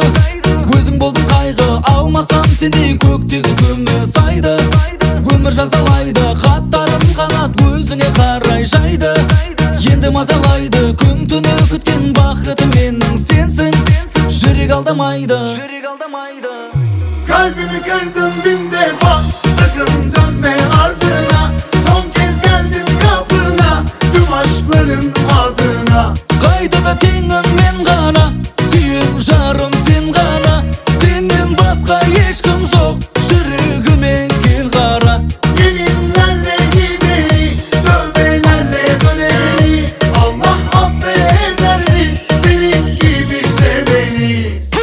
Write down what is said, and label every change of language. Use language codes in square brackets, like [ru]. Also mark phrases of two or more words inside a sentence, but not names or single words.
[kk] Өзің болдың қайғы, алмасам сендей көктегі күміс айды. Өмір жазалайды, хаттарым қанат өзіңе қарай жайды. Енді мазалайды, күн түні күткен бақытым менің сенсің. Жүрек алдамайды. [tr] Kalbimi kırdın bin defa, sakın dönme ardına. Son kez geldim kapına, tüm aşkların adına. [kk] Қайда да теңің мен ғана, сүйен жарым сен ғана. Сенен басқа ешкім жоқ, жүрегіме кел қара. [tr] Yeminlerle gideri, tövbelerle döneri. Allah affeder mi senin gibi seveni?